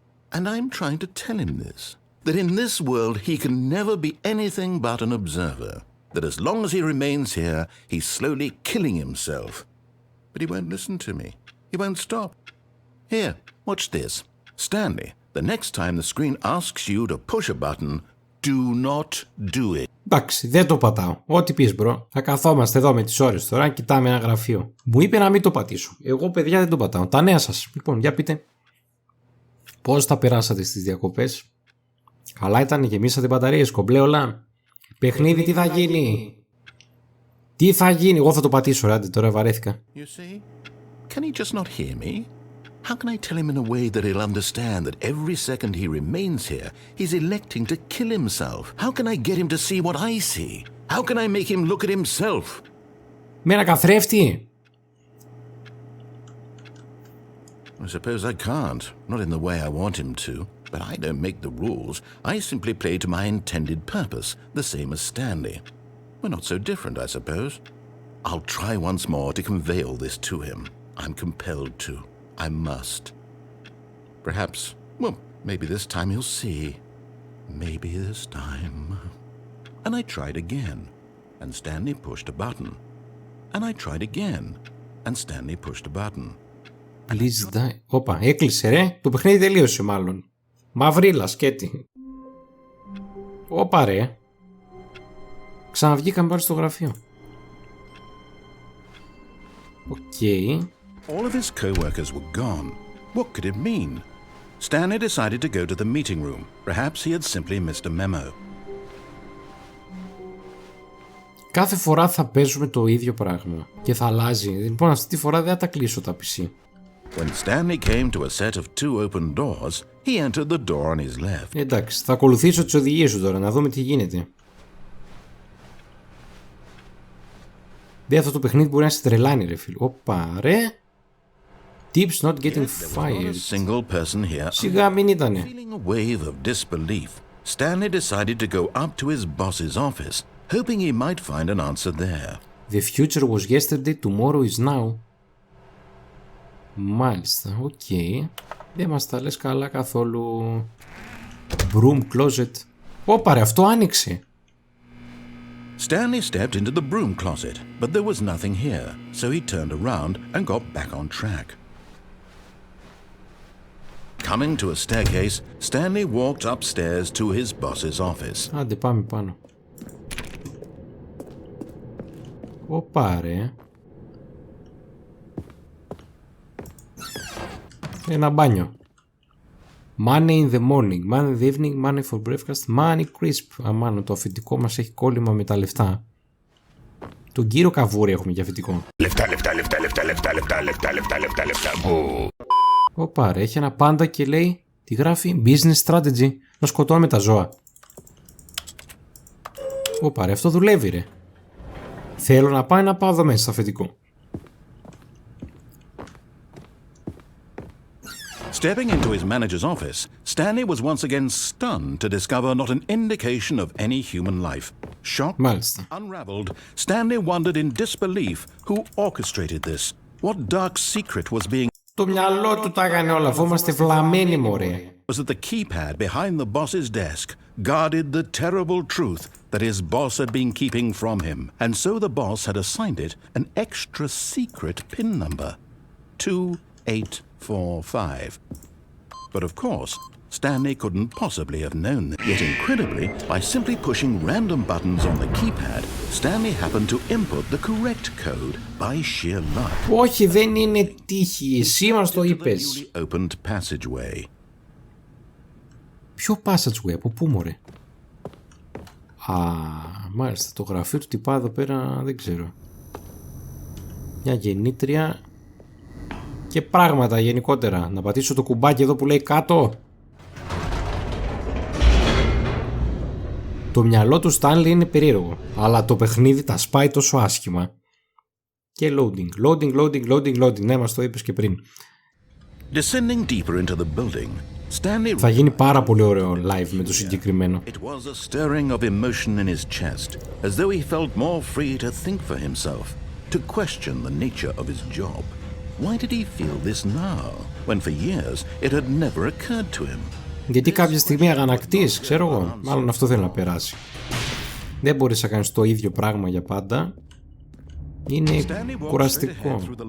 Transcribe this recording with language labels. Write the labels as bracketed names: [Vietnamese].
[English] And I'm trying to tell him this, that in this world he can never be anything but an observer, that as long as he remains here, he's slowly killing himself. But he won't listen to me. He won't stop. Here, watch this. Stanley, the next time the screen asks you to push a button, do not do it. [Greek] Εντάξει, δεν το πατάω. Ό,τι πεις, μπρο. Θα καθόμαστε εδώ με τις ώρες τώρα, κοιτάμε ένα γραφείο. Μου είπε να μην το πατήσω. Εγώ, παιδιά, δεν το πατάω. Τα νέα σας. Λοιπόν, για πείτε. Πώς τα περάσατε στις διακοπές? Καλά ήταν, γεμίσατε μπαταρίες, κομπλέ όλα. Παιχνίδι, τι θα γίνει? Τι θα γίνει? Εγώ θα το πατήσω, ράντε, τώρα βαρέθηκα. [English] You see? Can he just not hear me? How can I tell him in a way that he'll understand that every second he remains here, he's electing to kill himself? How can I get him to see what I see? How can I make him look at himself? [Greek] Με ένα καθρέφτη. [English] I suppose I can't, not in the way I want him to. But I don't make the rules. I simply play to my intended purpose, the same as Stanley. We're not so different, I suppose. I'll try once more to convey all this to him. I'm compelled to. I must. Perhaps, well, maybe this time he'll see. Maybe this time. And I tried again, and Stanley pushed a button. And I tried again, and Stanley pushed a button. Please die. [Greek] Όπα, έκλεισε ρε. Το παιχνίδι τελείωσε μάλλον. Μαυρίλα, σκέτη. Όπα ρε. Ξαναβγήκαμε πάλι στο γραφείο. Οκ. [English] All of his co-workers were gone. What could it mean? Stanley decided to go to the meeting room. Perhaps he had simply missed a memo. [Greek] Κάθε φορά θα παίζουμε το ίδιο πράγμα και θα αλλάζει. Λοιπόν, αυτή τη φορά δεν θα τα κλείσω τα PC. [English] When Stanley came to a set of two open doors, he entered the door on his left. [Greek] Εντάξει, θα ακολουθήσω τις οδηγίες σου τώρα, να δούμε τι γίνεται. Δεν, αυτό το παιχνίδι μπορεί να σε τρελάνει ρε φίλε. Όπα ρε. [English] Tips not getting fired. Single person here. [Greek] Σιγά μην ήτανε. [English] Feeling a wave of disbelief, Stanley decided to go up to his boss's office, hoping he might find an answer there. The future was yesterday, tomorrow is now. [Greek] Μάλιστα, οκ. Δεν μας τα λες καλά καθόλου. [English] Broom closet. [Greek] Όπα ρε, αυτό άνοιξε. [English] Stanley stepped into the broom closet, but there was nothing here, so he turned around and got back on track. Coming to a staircase, Stanley walked upstairs to his boss's office. [Greek] Άντε πάμε πάνω. Όπα ρε. Ένα μπάνιο. [English] Money in the morning, money in the evening, money for breakfast, money crisp. [Greek] Αμάνο, το αφεντικό μας έχει κόλλημα με τα λεφτά. Τον κύριο Καβούρη έχουμε για αφεντικό. Λεφτά, λεφτά, λεφτά, λεφτά, λεφτά, λεφτά, λεφτά, λεφτά, λεφτά, λεφτά. Ωπα ρε, έχει ένα πάντα και λέει, τι γράφει, [English] business strategy, [Greek] να σκοτώνουμε τα ζώα. Ωπα ρε, αυτό δουλεύει ρε. Θέλω να πάει να πάω εδώ μέσα στο αφεντικό. [English] Stepping into his manager's office, Stanley was once again stunned to discover not an indication of any human life. Shocked, [Greek] Μάλιστα. [English] unraveled, Stanley wondered in disbelief who orchestrated this. What dark secret was being... [Greek] Το μυαλό του τα έκανε όλα, αφού είμαστε βλαμμένοι μωρέ. [English] was that the keypad behind the boss's desk guarded the terrible truth that his boss had been keeping from him, and so the boss had assigned it an extra secret PIN number, 2845. But of course, Stanley couldn't possibly have known that. Yet incredibly, by simply pushing random buttons on the keypad, Stanley happened to input the correct code by sheer luck. [Greek] Όχι, δεν είναι τύχη. Εσύ μας το είπες. [English] Opened passageway. [Greek] Ποιο passageway, από πού μωρέ? Α, μάλιστα, το γραφείο του τυπά εδώ πέρα δεν ξέρω. Μια γεννήτρια και πράγματα γενικότερα. Να πατήσω το κουμπάκι εδώ που λέει κάτω. Το μυαλό του Stanley είναι περίεργο, αλλά το παιχνίδι τα σπάει τόσο άσχημα. Και loading. Ναι, μας το είπες και πριν. [English] Descending deeper into the building, Stanley... [Greek] Θα γίνει πάρα πολύ ωραίο live με το συγκεκριμένο. [English] It was a stirring of emotion in his chest, as though he felt more free to think for himself, to question the nature of his job. Why did he feel this now, when for years it had never occurred to him? [Greek] Γιατί κάποια στιγμή αγανακτής, ξέρω εγώ, μάλλον αυτό θέλει να περάσει. Δεν μπορείς να κάνεις το ίδιο πράγμα για πάντα. Είναι κουραστικό.